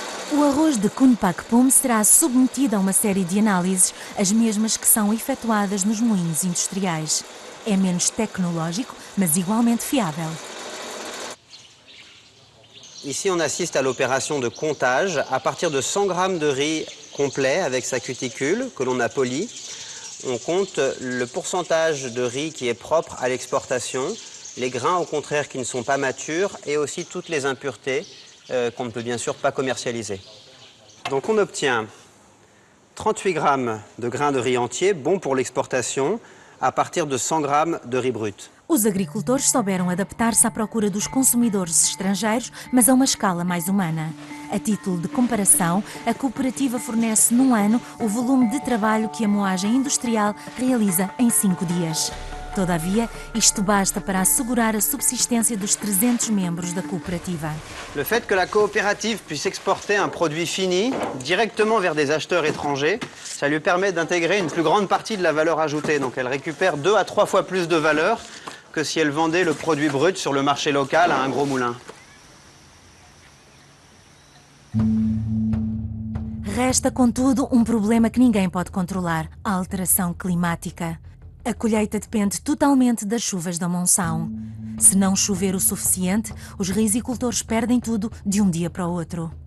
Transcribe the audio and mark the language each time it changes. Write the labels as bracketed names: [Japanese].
[Portuguese] O arroz de Kunpakpum será submetido a uma série de análises, as mesmas que são efetuadas nos moinhos industriais. É menos tecnológico, mas igualmente fiável. [French] Ici, on assiste à l'opération de comptage. À partir de 100 grammes de riz complet avec sa cuticule que l'on a poli, on compte le pourcentage de riz qui est propre à l'exportation, les grains au contraire qui ne sont pas matures et aussi toutes les impuretés qu'on ne peut bien sûr pas commercialiser. Donc on obtient 38 grammes de grains de riz entier, bons pour l'exportation, à partir de 100 grammes de riz brut. [Portuguese] Os agricultores souberam adaptar-se à procura dos consumidores estrangeiros, mas a uma escala mais humana. A título de comparação, a cooperativa fornece num ano o volume de trabalho que a moagem industrial realiza em 5 dias. Todavia, isto basta para assegurar a subsistência dos 300 membros da cooperativa. [French] Le fait que la coopérative puisse exporter un produit fini directement vers des acheteurs étrangers, ça lui permet d'intégrer une plus grande partie de la valeur ajoutée. Donc elle récupère 2 à 3 fois plus de valeur que si elle vendait le produit brut sur le marché local à un gros moulin. [Portuguese] Resta, contudo, um problema que ninguém pode controlar: a alteração climática. A colheita depende totalmente das chuvas da monção. Se não chover o suficiente, os rizicultores perdem tudo de um dia para o outro.